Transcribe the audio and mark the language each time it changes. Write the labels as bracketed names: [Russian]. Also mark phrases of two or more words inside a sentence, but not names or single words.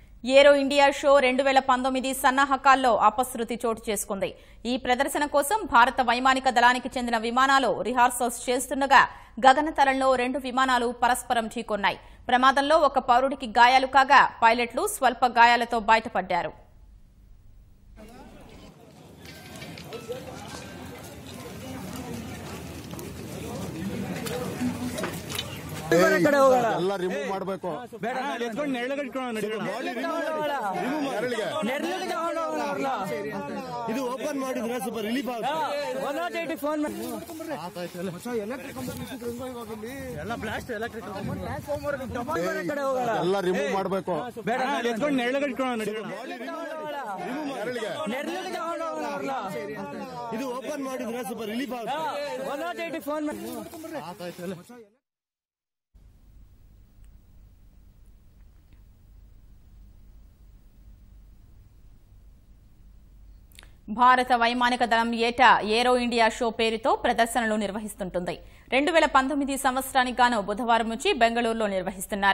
[Telugu] ఏరో ఇండియా షో 2019 సన్నాహకాల్లో అపశృతి చోటు చేసుకుంది. ఈ ప్రదర్శన కోసం భారత వైమానిక దళానికి చెందిన విమానాలు రిహార్సల్స్ చేస్తుండగా గగనతలంలో 2 విమానాలు పరస్పరం ఢీకొన్నాయి. ప్రమాదంలో ఒక పౌరుడికి గాయాలు కాగా పైలట్లు స్వల్ప గాయాలతో బయటపడ్డారు. [Kannada] ಎಲ್ಲ ರಿಮೂವ್ ಮಾಡಬೇಕು. ಇದು ಓಪನ್ ಮಾಡಿದ್ರೆ ಸ್ವಲ್ಪ ರಿಲೀಫ್ ಆಗುತ್ತೆ. ಎಲ್ಲ ರಿಮೂವ್ ಮಾಡಬೇಕು. ಇದು ಓಪನ್ ಮಾಡಿದ್ರೆ ಸ್ವಲ್ಪ ರಿಲೀಫ್ ಆಗುತ್ತೆ. [Telugu] భారత వైమానిక దళం ఏటా ఏరో ఇండియా షో పేరుతో ప్రదర్శనలు నిర్వహిస్తుంటుంది. 2019 సంవత్సరానికి గాను బుధవారం నుంచి బెంగళూరులో నిర్వహిస్తున్నారు.